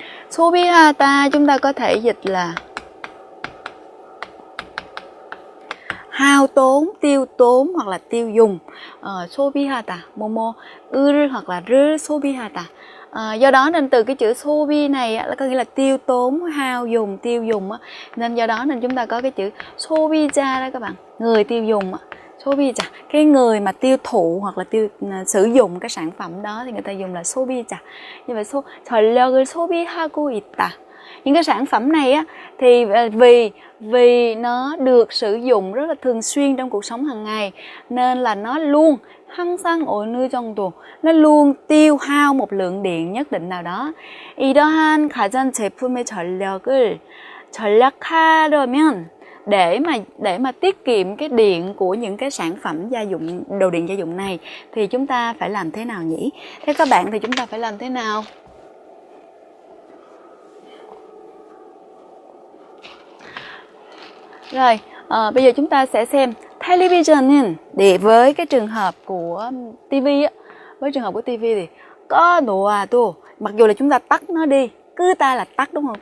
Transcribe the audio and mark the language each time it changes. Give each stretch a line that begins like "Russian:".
Vietnamese: 소비하다 chúng ta có thể dịch là hao tốn, tiêu tốn hoặc là tiêu dùng.
Korean: 소비하다, 을 hoặc là 를 소비하다.
Vietnamese: Do đó nên từ cái chữ 소비 này là có nghĩa là tiêu tốn, hao dùng, tiêu dùng. Nên do đó nên chúng ta có cái chữ 소비자 đó các bạn, người tiêu dùng. 소비자, cái người mà tiêu thụ hoặc là sử dụng cái sản phẩm đó thì người ta dùng là 소비자. Như vậy
Korean: 전력을 소비하고 있다.
Vietnamese: Những cái sản phẩm này á thì vì nó được sử dụng rất là thường xuyên trong cuộc sống hàng ngày nên là nó luôn
Korean: 항상 어느 정도,
Vietnamese: nó luôn tiêu hao một lượng điện nhất định nào đó.
Korean: 이러한 가전제품의 전력을 절약하려면
Vietnamese: để mà tiết kiệm cái điện của những cái sản phẩm gia dụng, đồ điện gia dụng này thì chúng ta phải làm thế nào nhỉ? Theo các bạn thì chúng ta phải làm thế nào? Rồi, bây giờ chúng ta sẽ xem television để với cái trường hợp của TV á, với trường hợp của TV thì có 놓아도, mặc dù là chúng ta tắt nó đi, cứ ta là tắt đúng không?